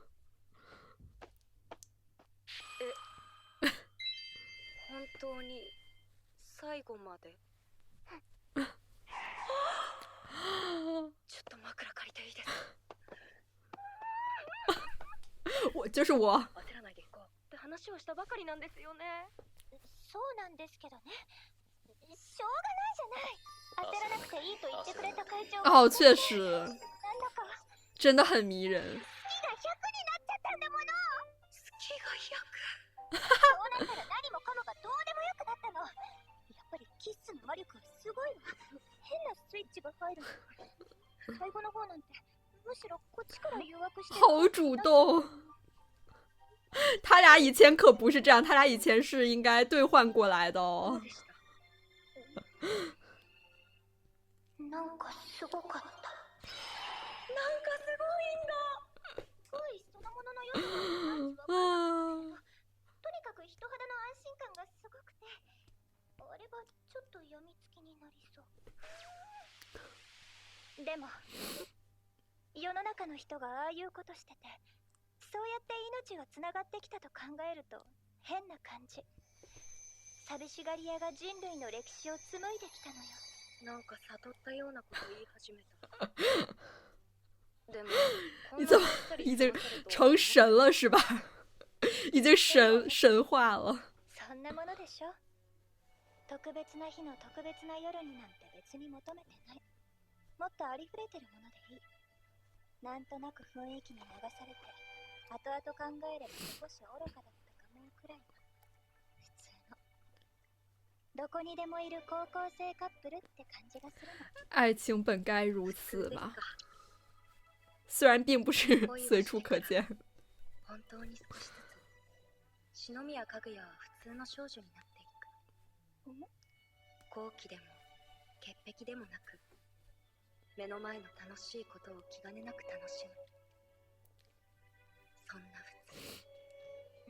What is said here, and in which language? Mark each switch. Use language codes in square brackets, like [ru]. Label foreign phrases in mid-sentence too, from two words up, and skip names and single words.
[ja] 本当に最後までちょっと枕借りていいですか？ [zh] 我就是我。 [ja] 焦らないでいこうって話をしたばかりなんですよね。そうなんですけどね。しょうがないじゃない。焦らなくていいと言ってくれた会長が。 [zh] 哦，确实， [ja] なんだか [zh] 真的很迷人。 [ja] 月が100になっちゃったんだもの。月がそうなったら何もかもがどうでもよくなったの。やっぱりキッスの魔力はすごいわ。変なスイッチが入るの。最後の方なんてむしろこっちから誘惑して。 [zh] 好主动。他俩以前可不是这样，他俩以前是应该兑换过来的哦。 [ja] なんかすごかった。なんかすごいんだ。恋そのもののような感じはとにかく人肌の安心感がすごくて、あれはちょっと病みつきになりそう。でも世の中の人がああいうことしてて、そうやって命がつながってきたと考えると変な感じ。寂しがり屋が人類の歴史を紡いできたのよ。なんか悟ったようなこと言い始めた。でも [zh] 你怎么已经成神了是吧？已经神化了。 [ja] そんなものでしょ。特別な日の特別な夜になんて別に求めてない。もっとありふれてるものでいい。なんとなく雰囲気に流されて、後々考えれば少し愚かだったかもくらいの普通のどこにでもいる高校生カップルって感じがするの。 [zh] 爱情本该如此吧，虽然并不是随处可见。 [ja] 本当に少しずつ篠宮かぐやは普通の少女になっていく。好奇でも潔癖でもなく、目の前の楽しいことを気兼ねなく楽しむ。そんな普通。